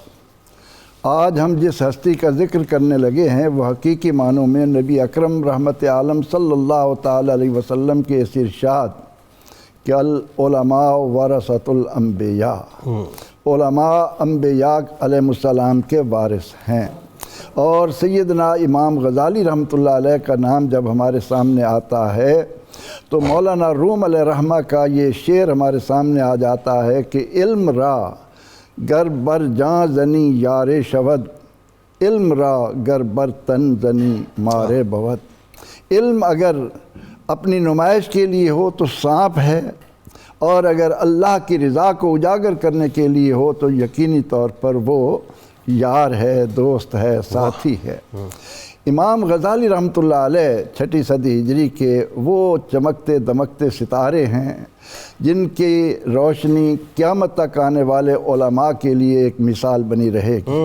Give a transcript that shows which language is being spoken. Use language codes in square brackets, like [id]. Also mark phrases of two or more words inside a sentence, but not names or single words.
[ur] آج ہم جس ہستی کا ذکر کرنے لگے ہیں وہ حقیقی معنوں میں نبی اکرم رحمت عالم [ar] صلی اللہ تعالی علیہ وسلم [ur] کے اس ارشاد کہ [ar] العلماء ورثۃ الانبیاء، [ur] علماء انبیاء [ar] علیہ السلام [ur] کے وارث ہیں۔ اور سیدنا امام غزالی [ar] رحمۃ اللہ علیہ [ur] کا نام جب ہمارے سامنے آتا ہے تو مولانا روم [ar] علیہ رحمہ [ur] کا یہ شعر ہمارے سامنے آ جاتا ہے کہ [fa] علم را گر بر جاں زنی یار شود، علم را گر بر تن زنی مارے بود۔ [ur] علم اگر اپنی نمائش کے لیے ہو تو سانپ ہے، اور اگر اللہ کی رضا کو اجاگر کرنے کے لیے ہو تو یقینی طور پر وہ یار ہے، دوست ہے، ساتھی ہے۔ امام غزالی [ar] رحمۃ اللہ علیہ [ur] چھٹی صدی ہجری کے وہ چمکتے دمکتے ستارے ہیں جن کی روشنی قیامت تک آنے والے علماء کے لیے ایک مثال بنی رہے گی۔